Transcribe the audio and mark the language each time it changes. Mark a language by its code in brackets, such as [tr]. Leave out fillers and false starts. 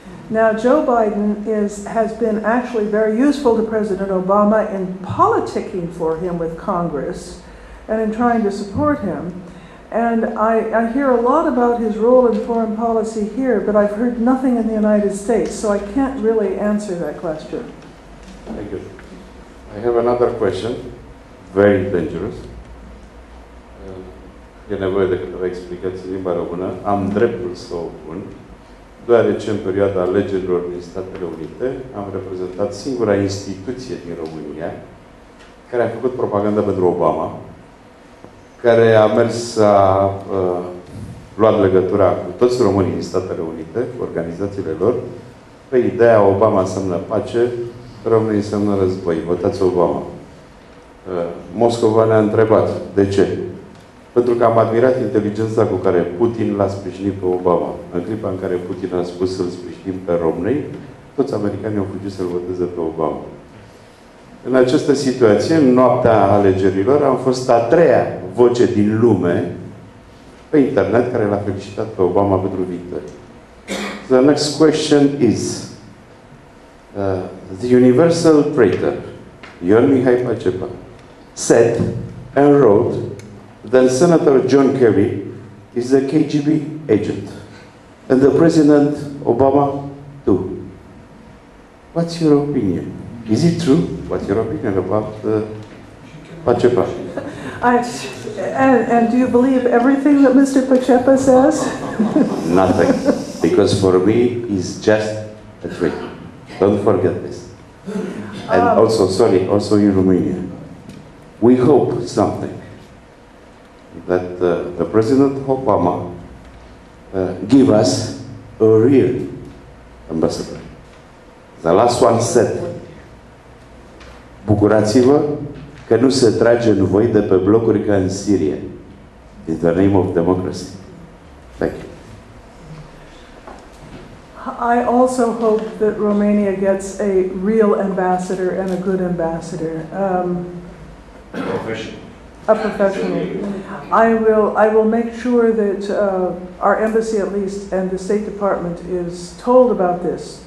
[en] Now, Joe Biden has been actually very useful to President Obama in politicking for him with Congress and in trying to support him. And I hear a lot about his role in foreign policy here, but I've heard nothing in the United States, so I can't really answer that question. Thank you. I have another question, very dangerous. [ro] E nevoie de câteva explicații în limba română. Am dreptul să o pun, deoarece în perioada alegerilor din Statele Unite am reprezentat singura instituție din România care a făcut propaganda pentru Obama, care a mers, a luat legătura cu toți românii din Statele Unite, cu organizațiile lor, pe ideea Obama înseamnă pace, românii înseamnă război, votați Obama. Moscova ne-a întrebat, de ce? Pentru că am admirat inteligența cu care Putin l-a sprijinit pe Obama. În clipa în care Putin a spus să-l sprijinim pe Romney, toți americanii au fugit să-l voteze pe Obama. În această situație, în noaptea alegerilor, am fost a treia voce din lume pe internet care l-a felicitat pe Obama pentru victorie. [en] The next question is, the universal traitor, Ion Mihai Pacepa, said and wrote that Senator John Kerry is a KGB agent, and the President Obama too. What's your opinion? Is it true? What's your opinion about Pacepa? And do you believe everything that Mr. Pacepa says? Nothing. Because for me, he's just a trick. Don't forget this. And also in Romania, we hope something. That the President Obama give us a real ambassador. The last one said, [ro] bucurați-vă că nu se trage în voi de pe blocuri ca în Siria. [en] In the name of democracy. Thank you. I also hope that Romania gets a real ambassador and a good ambassador. A professional. I will make sure that our embassy, at least, and the State Department is told about this.